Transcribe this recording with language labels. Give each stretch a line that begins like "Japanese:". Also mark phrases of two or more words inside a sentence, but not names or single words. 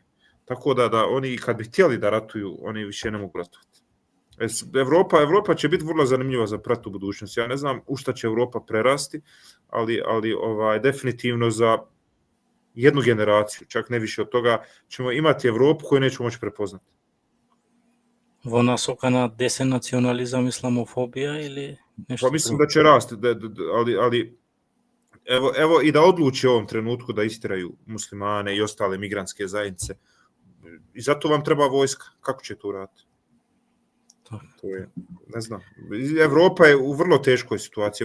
Bosnian: Tako da oni kad bi htjeli da ratuju, oni više ne mogu ratovati. Evropa će biti vrlo zanimljiva za prat u budućnosti. Ja ne znam u šta će Evropa prerasti, ali definitivno za jednu generaciju, čak ne više od toga, ćemo imati Evropu koju nećemo moći prepoznati.
Macedonian: Во насока на десен национализам, исламофобија или
Bosnian: Pa
Macedonian: нешто
Bosnian: mislim
Macedonian: друго?
Bosnian: da će rasti, ali evo i da odluči u ovom trenutku da istiraju muslimane i ostale migrantske zajednice. I zato vam treba vojska. Kako će to uraditi? To je, ne znam. Evropa je u vrlo teškoj situaciji.